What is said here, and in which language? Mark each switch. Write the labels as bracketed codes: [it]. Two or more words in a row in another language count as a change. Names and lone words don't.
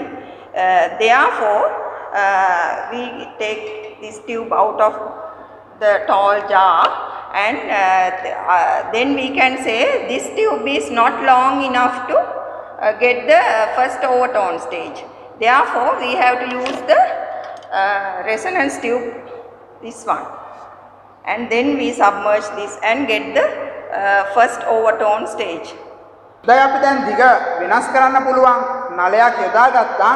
[en] Therefore, we take this tube out of the tall jar, and then we can say this tube is not long enough to get the first overtone stage. Therefore, we have to use the resonance tube, this one, and then we submerge this and get the first overtone stage. [si] දැන් අපි දැන් දිග වෙනස් කරන්න පුළුවන් නලයක් යොදාගත්තා.